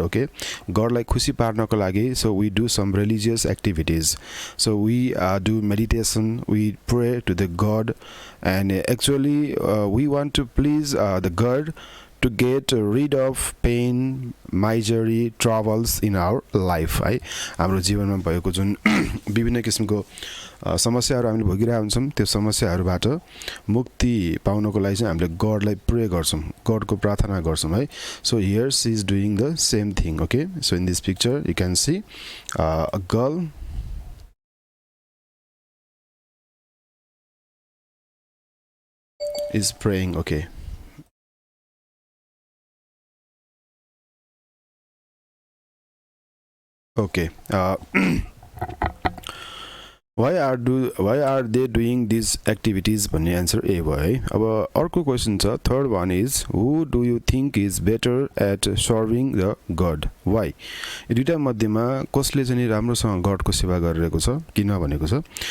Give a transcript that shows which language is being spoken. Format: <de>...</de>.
<en>Okay, God like</en> <ne>खुसी पार्नको लागि,</ne> <en>so we do some religious activities. So we do meditation, we pray to the God, and actually we want to please the God to get rid of pain, misery, troubles in our life.</en> <ne>है हाम्रो जीवनमा भएको जुन विभिन्न किसिमको समस्याहरु हामीले भोगिरहेका हुन्छौं, त्यो समस्याहरुबाट मुक्ति पाउनको लागि चाहिँ हामीले गडलाई प्रे गर्छौं, गडको प्रार्थना गर्छौं है।</ne> <en>So here she is doing the same thing. Okay, so in this picture you can see a girl is praying. Okay, okay. Why are they doing these activities?</en> <ne>भन्ने answer A भयो है। अब अर्को question छ,</ne> <en>third one is, who do you think is better at serving the God? Why?</en> <ne>यो दुईटा मध्येमा कसले चाहिँ राम्रोसँग गडको सेवा गरिरहेको छ, किन भनेको छ।</ne>